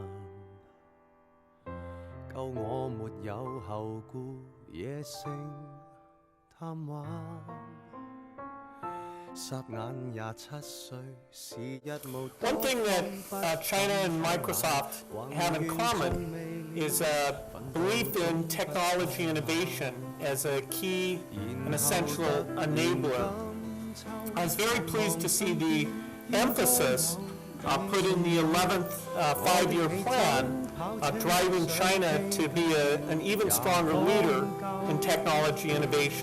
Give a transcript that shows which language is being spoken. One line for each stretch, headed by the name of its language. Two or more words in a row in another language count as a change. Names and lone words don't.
Cantonese: 夠我沒有後顧，野性貪玩。霎眼27歲，時日無多。
English: One thing that China and Microsoft have in common is a belief in technology innovation as a key and essential enabler. I was very pleased to see the emphasis put in the 11th five-year plan, driving China to be an even stronger leader in technology innovation.